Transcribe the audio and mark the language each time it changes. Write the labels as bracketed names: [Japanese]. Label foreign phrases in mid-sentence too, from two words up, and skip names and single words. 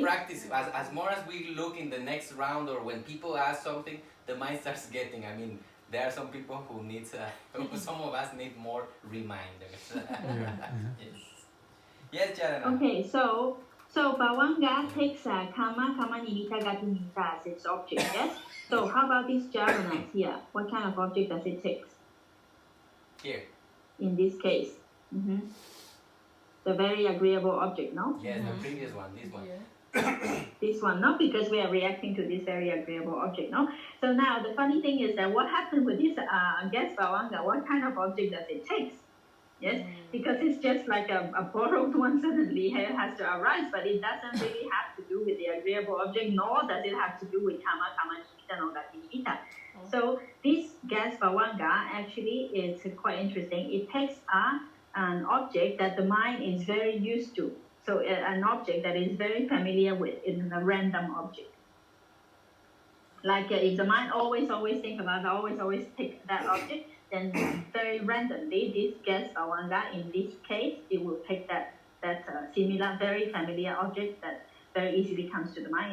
[English] we practice as more as we look in the next round, or when people ask something, the mind starts getting. I mean, there are some people who need. Some of us need more reminders. Yes. Yes, Charana. Okay. So Bhavanga takes [Pali] kama nimita, gati nimita [English] as its object. Yes. So how about these jhavanas here? What kind of object does it take? Here. In this case. The very agreeable object, no? Yes, the previous one. This one. This one, no? Because we are reacting to this very agreeable object, no? So now the funny thing is that what happened with this guest Bhavanga? What kind of object does it take? Yes, because it's just like a borrowed one suddenly has to arise, but it doesn't really have to do with the agreeable object, nor does it have to do with [Pali] kama nimita, [English] no [Pali] gati nimita. [English] So this gas Bhavanga actually is quite interesting. It takes an object that the mind is very used to. So an object that is very familiar with, in a random object. Like if the mind always think about, always take that object, then very randomly, this gas Bhavanga, in this case, it will take that similar, very familiar object that very easily comes to the mind.